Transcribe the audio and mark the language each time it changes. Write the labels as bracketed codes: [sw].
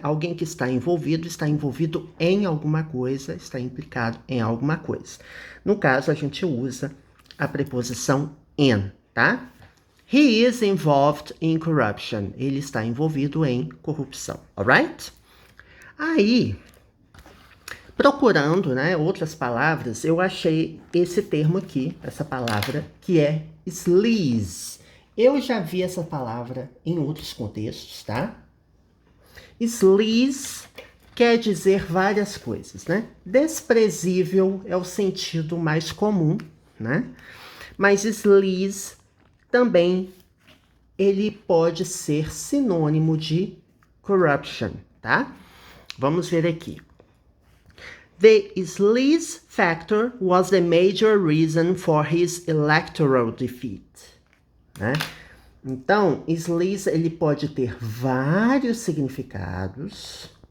[pt] Alguém que está envolvido em alguma coisa, está implicado em alguma coisa. No caso, a gente usa a preposição in, tá? [en] He is involved in corruption. [pt] Ele está envolvido em corrupção, alright? Aí, procurando, né, outras palavras, eu achei esse termo aqui, essa palavra, que é sleaze. Eu já vi essa palavra em outros contextos, tá? Sleaze quer dizer várias coisas, né? Desprezível é o sentido mais comum, né? Mas sleaze também ele pode ser sinônimo de corruption, tá? Vamos ver aqui. [en] The sleaze factor was the major reason for his electoral defeat. Né? [pt] Então, sleaze ele pode ter vários significados.